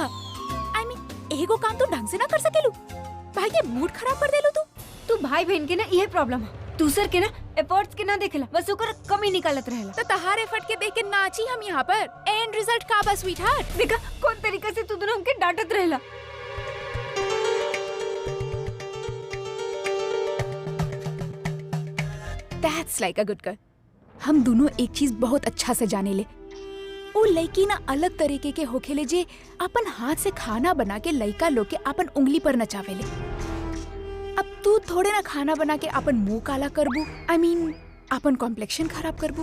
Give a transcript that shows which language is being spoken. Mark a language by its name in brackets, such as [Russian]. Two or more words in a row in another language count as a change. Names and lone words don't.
[English] I mean [Bhojpuri] एगो काम तू ढंग से ना कर सकेलू, भाई के मूड खराब कर देलू तू। भाई बहन के ना यह प्रॉब्लम है, दूसर के ना एफर्ट्स के ना देखेला, बस ओकर कमी निकालत रहेला। तो तहार एफर्ट के देख के नाची हम यहाँ पर। एंड रिजल्ट का बा [English] sweet heart. [Bhojpuri] देखा कौन तरीका से तू दोनों हमके डांटत रहेला। [English] That's like a good girl. [Bhojpuri] हम दोनों एक चीज बहुत अच्छा से जाने ले। वो लड़की ना अलग तरीके के होखेले जे अपन हाथ से खाना बना के लड़का लोग के अपन उंगली पर नचावेले। अब तू थोड़े ना खाना बना के अपन मुंह काला करबू, [English] I mean [Bhojpuri] अपन कॉम्प्लेक्शन खराब करबू।